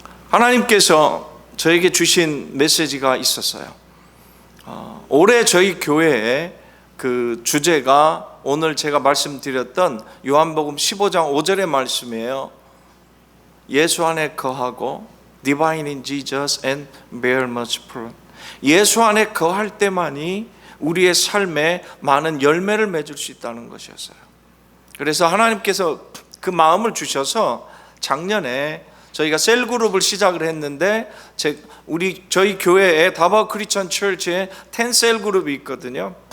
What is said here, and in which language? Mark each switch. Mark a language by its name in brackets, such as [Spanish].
[Korean] 하나님께서 저에게 주신 메시지가 있었어요. 올해 저희 교회의 그 주제가 오늘 제가 말씀드렸던 요한복음 15장 5절의 말씀이에요. 예수 안에 거하고 [English] Divine in Jesus and bear much fruit. [Korean] 예수 안에 거할 때만이 우리의 삶에 많은 열매를 맺을 수 있다는 것이었어요. 그래서 하나님께서 그 마음을 주셔서 작년에 저희가 셀그룹을 시작을 했는데 저희 교회에 다바오 크리스천 처치에 10셀 그룹이 있거든요.